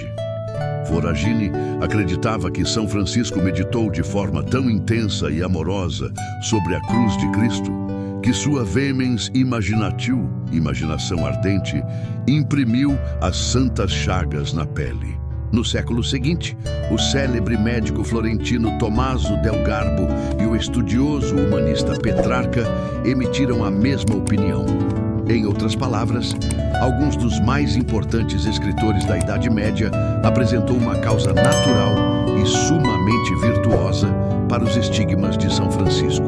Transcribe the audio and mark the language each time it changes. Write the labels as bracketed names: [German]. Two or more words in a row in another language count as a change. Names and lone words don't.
[Portuguese] Voragine acreditava que São Francisco meditou de forma tão intensa e amorosa sobre a cruz de Cristo, que sua [Latin] vehemens imaginatiu, [Portuguese] imaginação ardente, imprimiu as santas chagas na pele. No século seguinte, o célebre médico florentino Tommaso del Garbo e o estudioso humanista Petrarca emitiram a mesma opinião. Em outras palavras, alguns dos mais importantes escritores da Idade Média apresentou uma causa natural e sumamente virtuosa para os estigmas de São Francisco.